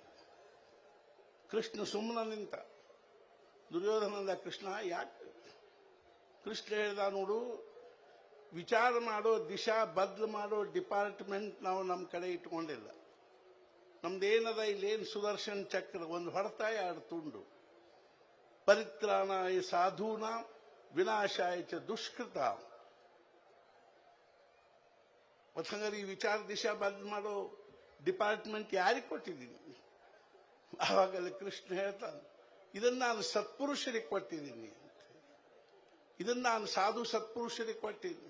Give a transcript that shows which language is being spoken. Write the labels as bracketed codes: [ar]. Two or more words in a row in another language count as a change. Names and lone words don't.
[kn] ಕೃಷ್ಣ ಸುಮ್ಮನೆ ನಿಂತ. ದುರ್ಯೋಧನಂದ, ಕೃಷ್ಣ ಯಾಕೆ? ಕೃಷ್ಣ ಹೇಳ್ದ, ನೋಡು, ವಿಚಾರ ಮಾಡೋ ದಿಶಾ ಬದಲು ಮಾಡೋ ಡಿಪಾರ್ಟ್ಮೆಂಟ್ ನಾವು ನಮ್ಮ ಕಡೆ ಇಟ್ಕೊಂಡಿಲ್ಲ. ನಮ್ದೇನದ ಇಲ್ಲೇನು ಸುದರ್ಶನ್ ಚಕ್ರ, ಒಂದು ಹೊಡೆತ 2 ತುಂಡು. [sa] ಪರಿತ್ರಾಣಾಯ ಸಾಧೂನಾ ವಿನಾಶಾಯ ಚ ದುಷ್ಕೃತ. [kn] ಮತ್ತಂಗಾರೆ ಈ ವಿಚಾರ ದಿಶಾ ಬದಲು ಮಾಡೋ ಡಿಪಾರ್ಟ್ಮೆಂಟ್ ಯಾರಿಗೆ ಕೊಟ್ಟಿದ್ದೀನಿ? ಆವಾಗಲೇ ಕೃಷ್ಣ ಹೇಳ್ತಾನೆ, ಇದನ್ನು ನಾನು ಸತ್ಪುರುಷರಿಗೆ ಕೊಟ್ಟಿದ್ದೀನಿ ಅಂತ. ಇದನ್ನು ನಾನು ಸಾಧು ಸತ್ಪುರುಷರಿಗೆ ಕೊಟ್ಟಿದ್ದೀನಿ.